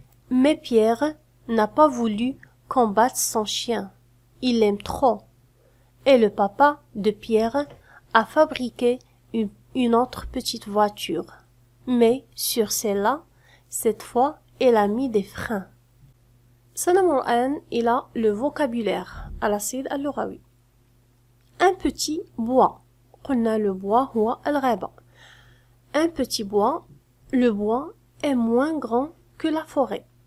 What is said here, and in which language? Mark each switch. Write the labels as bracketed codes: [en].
[fr] Mais Pierre n'a pas voulu combattre son chien. Il l'aime trop. Et le papa de Pierre a fabriqué une autre petite voiture. Mais sur celle-là, cette fois, elle a mis des freins. [ar] سنمر الآن إلى le vocabulaire على الصعيد اللغوي. [fr] Un petit bois. [ar] قلنا le bois هو الغابة. [fr] Un petit bois. Le bois est moins grand que la forêt.